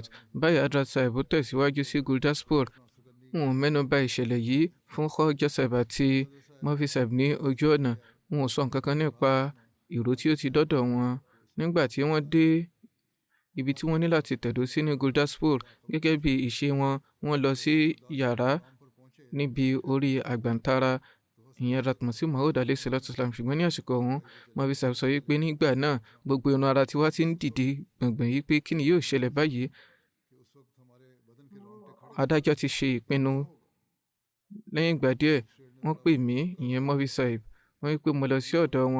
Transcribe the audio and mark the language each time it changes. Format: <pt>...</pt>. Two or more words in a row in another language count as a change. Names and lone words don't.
<yo>Báyìí Hazrat Sahib tẹ̀síwájú sí Gurdaspur. Wọn ò mẹ́nu bà ìṣẹ̀lẹ̀ yìí fún Khaja Sahib àti Mufti Sahib ní ojú ọ̀nà. Wọn ò sọ nǹkan kan nípa ìró tí ó ti dọ́dọ̀ wọn. Nígbà tí wọ́n dé ibi tí wọ́n ní láti tẹ̀dó sí ní Gurdaspur, gẹ́gẹ́ bí ìṣe wọn, wọ́n lọ sí yàrá níbi orí àgbàntara ìyẹn Ratmasi Maud</yo> <ar>عليه الصلاة والسلام.</ar> <yo>Ṣùgbọ́n ní àsìkò ọ̀hún, Mufti Sahib sọ wípé nígbà náà gbogbo irun ara tiwa ti ń dìde gbọ̀ngbọ̀n yìí pé kí ni yóò ṣẹlẹ̀ báyìí. Adájọ́ ti ṣe ìpinnu. Lẹ́yìn ìgbà díẹ̀, wọ́n pè mí, ìyẹn Mufti Sahib. Wọ́n wí pé mo lọ sí ọ̀dọ̀ wọn.</yo>